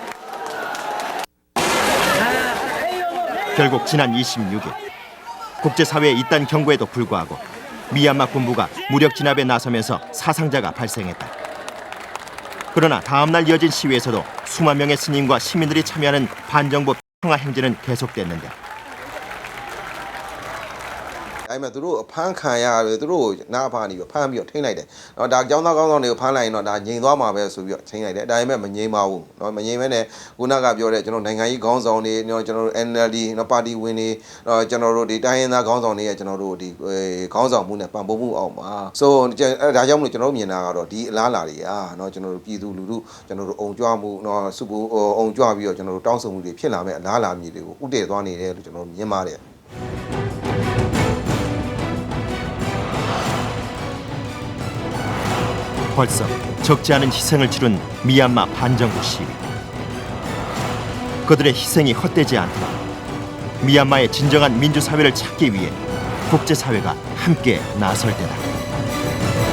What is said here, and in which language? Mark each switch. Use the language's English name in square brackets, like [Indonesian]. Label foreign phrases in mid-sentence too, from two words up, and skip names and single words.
[Korean] 결국 지난 26일 국제사회의 이딴 경고에도 불구하고 미얀마 군부가 무력 진압에 나서면서 사상자가 발생했다. 그러나 다음 날 이어진 시위에서도 수만 명의 스님과 시민들이 참여하는 반정부 평화 행진은 계속됐는데 [Burmese] ဒါပေမဲ့သူတို့အဖမ်းခံရတယ်သူတို့နားဖားနေပြီးဖမ်းပြီးတော့ထိန်းလိုက်တယ်။နော်ဒါကျောင်းသားကောင်းဆောင်တွေကိုဖမ်းလိုက်ရင်တော့ဒါငြိမ်သွားမှာပဲဆိုပြီးတော့ထိ န်းလိုက်တယ်။ဒါပေမဲ့မငြိမ်ပါဘူး။နော်မငြိမ်မဲနဲ့ခုနကပြောတဲ့ကျွန်တော်နိုင်ငံရေးခေါင်းဆောင်တွေကျွန်တော်တို့ NLD နော်ပါတီဝင်တွေကျွန်တော်တို့ဒီတိုင်းရင်းသားခေါင်းဆောင်တွေရဲ့ကျွန်တော်တို့ဒီခေါင်းဆောင်မှုနဲ့ပံ့ပိုးမှုအောင်ပါ။ဆိုဒါကြောင့်မလို့ကျွန်တော်တို့မြင်တာကတော့ဒီအလားအလာတွေကနော်ကျွန်တော်တို့ပြည်သူလူထုကျွန်တော်တို့အုံကြွမှုနော်စုပူအုံကြွပြီးတော့ကျွန်တော်တို့တောင်းဆိုမှုတွေဖြစ်လာမဲ့အလားအလာမျိုးတွေကိုဥတည်သွားနေတယ်လို့ကျွန်တော်တို့မြင်ပါတယ်။ [Korean] 벌써 적지 않은 희생을 치른 미얀마 반정부 시위. 그들의 희생이 헛되지 않도록 미얀마의 진정한 민주사회를 찾기 위해 국제사회가 함께 나설 때다.